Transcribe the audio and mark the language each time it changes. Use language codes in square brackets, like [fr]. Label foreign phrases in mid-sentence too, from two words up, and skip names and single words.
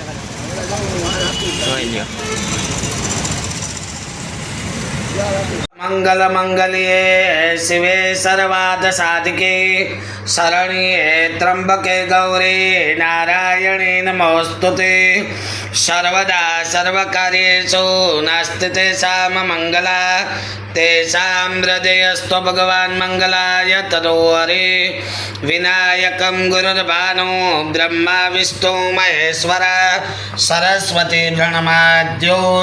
[gu] જોઈ લ્યો. [sa] મંગલ મંગલ્યે શિવે સર્વાર્થ સાધિકે શરણ્યે ત્રંબકે ગૌરી નારાયણી નમોસ્તુતે सर्वदा सर्वकार्येषु नास्ति तेषां मङ्गला तेषां हृदयस्थो भगवान् मङ्गलाय ततो हरि विनायकं गुरुर्भानो ब्रह्मा विष्णु महेश्वर सरस्वती प्रणमाद्यो